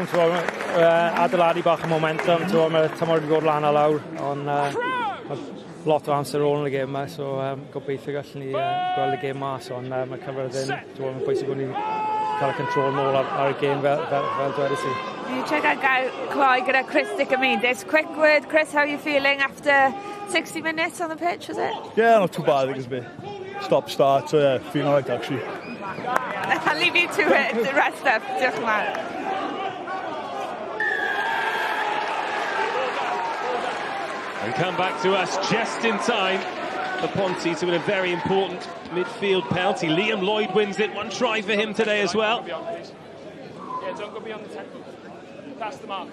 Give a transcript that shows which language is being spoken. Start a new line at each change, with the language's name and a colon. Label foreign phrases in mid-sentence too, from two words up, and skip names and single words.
Welsh: Adeiladu bach o momentum. Mae'r tymor wedi bod lan a lawr, ond lot o amser ôl yn y gêm yma, so gobeithio gallwn ni gweld y gêm mas, ond mae Carmarthen, mae'n bwysig bod ni'n cael y control nôl ar y gêm fel dwedais i. You check out cloi gyda Chris Dicomedis.
English: Quick word, Chris, how are you feeling after 60 minutes on the pitch, was it? Yeah, not too bad, I think it's a bit stop-start, so yeah, feeling alright actually. I'll leave you to it, the rest up.
Welsh: Diolch yn fawr.
English: And come back to us just in time for Ponty to win a very important midfield penalty. Liam Lloyd wins it. One try for him today as well. Yeah, don't go beyond the 10. That's the mark.